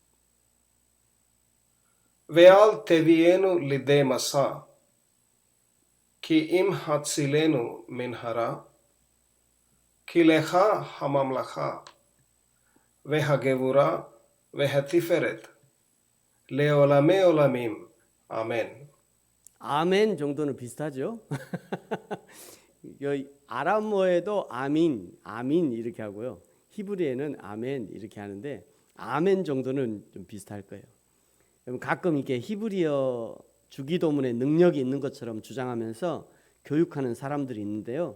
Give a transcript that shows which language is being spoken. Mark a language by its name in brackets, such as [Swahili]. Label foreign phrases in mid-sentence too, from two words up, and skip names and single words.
[Hebrew] ואל תביאנו לידי מסע, כי אם הצילנו מן הרע, כי לך הממלכה, והגבורה, והתפארת, לעולמי עולמים, אמן. [Korean] 아멘 정도는 비슷하죠. 아람어에도 아민 이렇게 하고요. 히브리에는 아멘 이렇게 하는데, 아멘 정도는 좀 비슷할 거예요. 가끔 이렇게 히브리어 주기도문에 능력이 있는 것처럼 주장하면서 교육하는 사람들이 있는데요.